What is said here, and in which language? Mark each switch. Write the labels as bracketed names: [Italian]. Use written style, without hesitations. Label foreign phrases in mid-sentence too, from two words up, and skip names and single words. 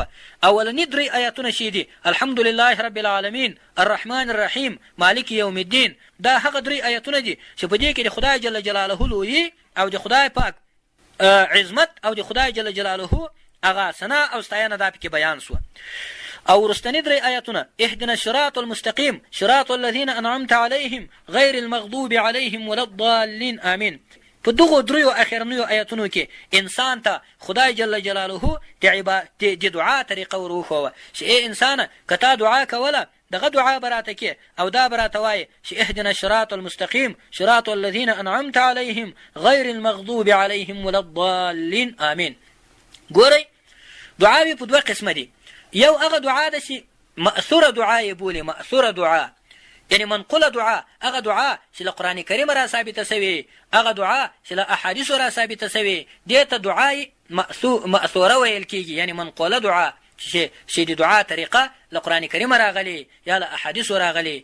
[Pashto] اولنی درې آیتونه چې دي [Arabic] الحمدلله رب العالمین الرحمن الرحیم مالک یوم الدین، [Pashto] دا هغه درې آیتونه دي چې په دې کې د خدای [Arabic] جل جلاله [Pashto] لویي او د خدای پاک عظمت او د خدای [Arabic] جل جلاله [Pashto] هغه ثنا او ستاینه دا پکې بیان سوه. او رستنی درې آیتونه [Arabic] اهدنا الصراط المستقیم صراط الذین انعمت علیهم غیر المغضوب علیهم ولا الضالین آمین. [Pashto] په دغو دریو اخرنیو آیتونو کې انسان ته خدای [Arabic] جل جلاله [Pashto] د دعا طریقه وروښوه چې ای انسانه که تا دعا کوله دغه دعا براته کې او دا براته وایي چې [Arabic] اهدنا الصراط المستقیم صراط الذین انعمت علیهم غیر المغضوب علیهم ولا الضالین آمین. [Pashto] ګورئ دعاوې په دوه قسمه دي. یو هغه دعا ده چې مأثوره دعا یې بولي، مأثوره دعا یعنی منقوله دعا، هغه دعا چې له قرآن کریم را ثابته سوې، هغه دعا چې له احادیثو را ثابته سوې، دې ته دعای مأثوره ویل کېږي، یعنی منقوله دعا چې د دعا طریقه له قرآن کریم راغلي یا له احادیثو راغلي.